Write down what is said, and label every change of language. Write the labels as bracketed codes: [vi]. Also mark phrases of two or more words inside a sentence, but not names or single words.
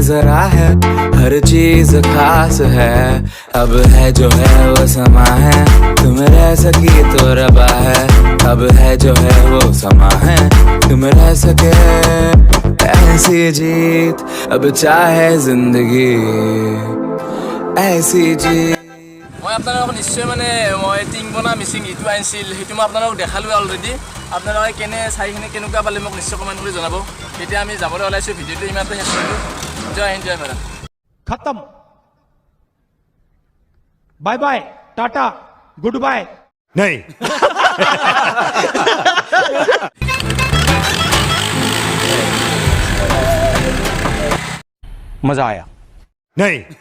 [hi] जरा है हर चीज खास है अब है जो है वो समा है तुम रह सकी तो रबा है अब है जो है वो समा है तुम रह सके ऐसी जीत अब चाहे जिंदगी ऐसी जीत [as] মই আপোনালোকক নিশ্চয় মানে মই টিংবনা মিচিং ইটো আনিছিল সেইটো মই আপোনালোকক দেখালোঁ অলৰেডি আপোনালোকে কেনে চাইখিনি কেনেকুৱা পালে মোক নিশ্চয় কমেণ্ট কৰি জনাব এতিয়া আমি যাবলৈ ওলাইছোঁ ভিডিঅ'টো ইমানতে শেষ কৰিলোঁ [hi] जय हिंद जय भारत [en] खत्म bye bye tata good bye [hi] नहीं मजा आया नहीं